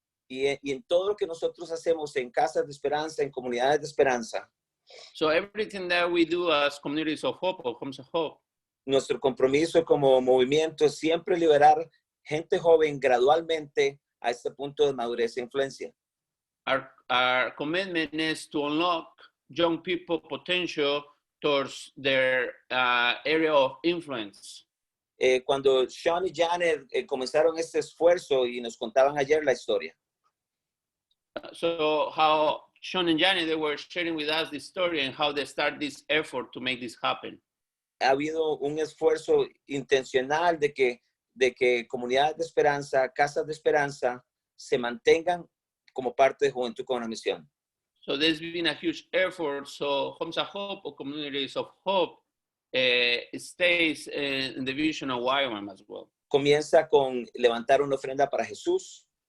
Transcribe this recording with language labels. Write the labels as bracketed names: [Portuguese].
[Spanish] Y en todo lo que nosotros hacemos en Casas de Esperanza, en comunidades de esperanza, [English] So everything that we do as Communities of Hope or Homes of Hope, [Spanish] nuestro compromiso como movimiento es siempre liberar gente joven gradualmente a este punto de madurez e influencia. [English] our commitment is to unlock young people potential towards their area of influence. [Spanish] Cuando Sean y Janet comenzaron este esfuerzo y nos contaban ayer la historia, [English] So how Sean and Janet, they were sharing with us this story and how they start this effort to make this happen. [Spanish] ha habido un esfuerzo intencional de que comunidades de esperanza, casas de esperanza, se mantengan como parte de Juventud con una Misión. [English] So there's been a huge effort. So Homes of Hope or Communities of Hope stays in the vision of YWAM as well. [Spanish] Comienza con levantar una ofrenda para Jesús.